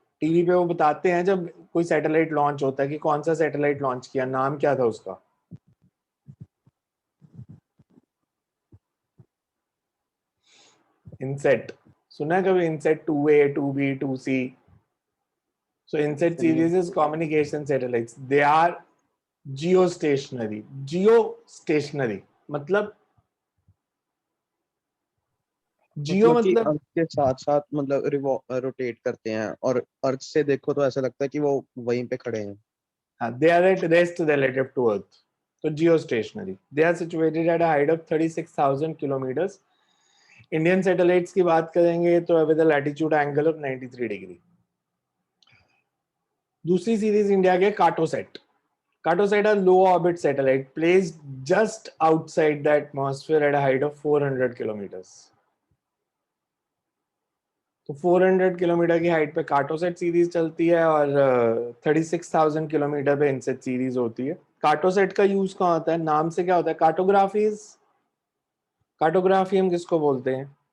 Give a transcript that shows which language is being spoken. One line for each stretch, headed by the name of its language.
Hindi: TV पे वो बताते हैं जब कोई सैटेलाइट लॉन्च होता है कि कौन सा सैटेलाइट लॉन्च किया, नाम क्या था उसका? इनसेट। सुना है कभी INSAT 2A 2B 2C?
English: So INSET series is communication satellites. They are geostationary.
Hindi: Geostationary मतलब, जियो मतलब कि मतलब अर्थ के साथ साथ मतलब रोटेट करते हैं, और अर्थ से देखो तो ऐसा लगता है कि वो वहीं पे खड़े हैं।
English: they are at rest relative to Earth. So geostationary. They are situated at a height of 36,000 kilometers.
Hindi: Indian satellites की बात करेंगे तो
English: With latitude angle of 93 degree.
Hindi: दूसरी सीरीज इंडिया के Cartosat.
English: Cartosat are low orbit satellite placed just outside the atmosphere at a height of 400 kilometers.
Hindi: तो 400 kilometre की height पे Cartosat series चलती है और 36,000 किलोमीटर पे इनसेट सीरीज होती है। कार्टोसेट का यूज कहाँ होता है? नाम से क्या होता है? कार्टोग्राफीज। कार्टोग्राफी हम किसको बोलते हैं?